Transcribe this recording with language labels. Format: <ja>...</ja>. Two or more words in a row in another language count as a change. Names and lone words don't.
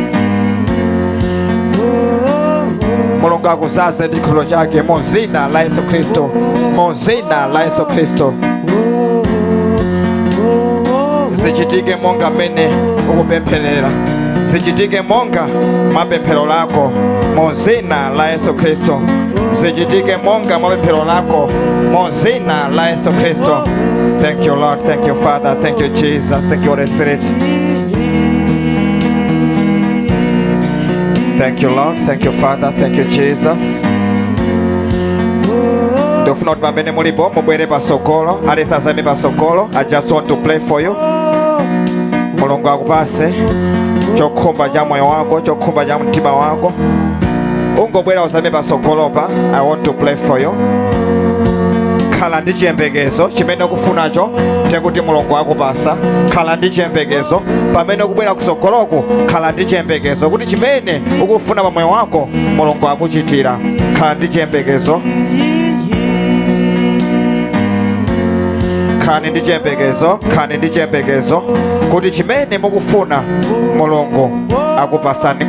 <ny>Mulungu akuzaze ndi chikhulupiriro chake mu dzina la Yesu Kristo, mu dzina la Yesu Kristo. Zichitike monga mmene ukupempherera, zichitike monga mapemphero lako mu dzina la Yesu Kristo, zichitike monga mapemphero lako mu dzina la Yesu Kristo.</ny> <en>Thank you Lord, thank you Father, thank you Jesus, thank you Holy Spirit. Thank you Lord, thank you Father, thank you Jesus.</en> <ny>Ndofuna kuti pamene mulipo mubwere pasogolo, alisazame pasogolo.</ny> <en>I just want to pray for you.</en> <ny>Mulungu akupase chokhumba cha moyo wako, chokhumba cha mtima wako. Ungobwera uzame pasogolopa.</ny> <en>I want to pray for you.</en> <ny>Khala ndi chiyembekezo chimene ukufunacho tekuti Mulungu akupasa. Khala ndi chiyembekezo pamene ukubwera kusogoloko, khala ndi chiyembekezo kuti chimene ukufuna pa moyo wako Mulungu akuchitira. Khala ndi chiyembekezo, khala ndi chiyembekezo, khala ndi chiyembekezo kuti chimene mukufuna Mulungu akupasani.</ny>